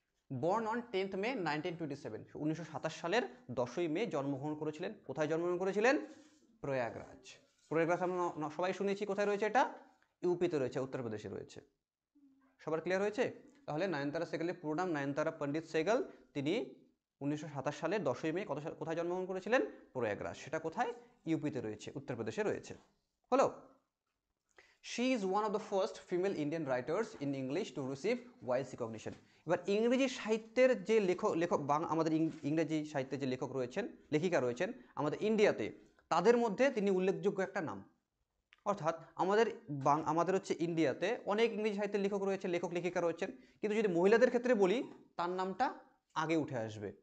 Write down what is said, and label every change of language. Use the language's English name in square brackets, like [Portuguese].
[English] born on 10th May 1927, [Bangla] 1927 সালের 10ই মে জন্মগ্রহণ করেছিলেন। কোথায় জন্মগ্রহণ করেছিলেন? প্রয়াগরাজ। প্রয়াগরাজ আমরা সবাই শুনেছি, কোথায় রয়েছে এটা? ইউপিতে রয়েছে, উত্তরপ্রদেশে রয়েছে। সবার ক্লিয়ার হয়েছে? তাহলে নয়নতারা সেহগলের পুরো নাম নয়নতারা পণ্ডিত সেহগল। তিনি 1927 সালের 10ই মে কোথায় জন্মগ্রহণ করেছিলেন? প্রয়াগরাজ। সেটা কোথায়? ইউপিতে রয়েছে, উত্তরপ্রদেশে রয়েছে। হলো? [English] She is one of the first female Indian writers in English to receive wide recognition. [Bangla] এবার ইংরেজি সাহিত্যের যে লেখক আমাদের ইংরেজি সাহিত্যের যে লেখক রয়েছেন, লেখিকা রয়েছেন আমাদের ইন্ডিয়াতে, তাদের মধ্যে তিনি উল্লেখযোগ্য একটা নাম। অর্থাৎ আমাদের হচ্ছে ইন্ডিয়াতে অনেক ইংরেজি সাহিত্যের লেখক রয়েছে, লেখক লেখিকা রয়েছেন, কিন্তু যদি মহিলাদের ক্ষেত্রে বলি, তার নামটা আগে উঠে আসবে।